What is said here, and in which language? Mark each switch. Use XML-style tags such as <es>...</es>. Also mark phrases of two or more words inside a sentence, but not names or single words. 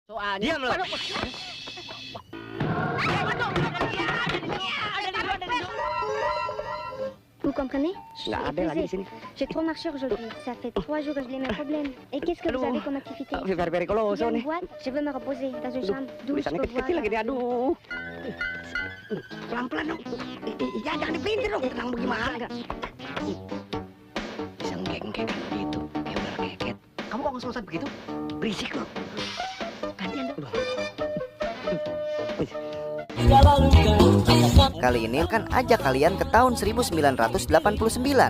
<id>Soalnya Diam lo.</id> <fr>Vous comprenez?</fr> <id>nggak ada lagi di sini.</id> <fr>J'ai trop marché aujourd'hui. Ça fait 3 jours que j'ai les mêmes problèmes. Et qu'est-ce que vous</fr> <id>Aduh.</id> <fr>avez comme activité?</fr> <en>Very close</en> <fr>J'ai une</fr> <id>nih.</id> <fr>boîte, je veux me reposer dans une chambre douce.</fr> <id>Tulisannya</id> <fr>je peux</fr> <id>kecil-kecil</id> <fr>voir</fr> <id>lagi nih. la- Aduh. Pelan-pelan dong. Ya jangan dipintir dong. Tenang bagaimana? Bisa ngekek gitu. Ya udah ngeket. Kamu kok ngos-ngosan begitu? Berisik loh. Gantian dong. Kali ini kan ajak kalian ke tahun 1989.</id>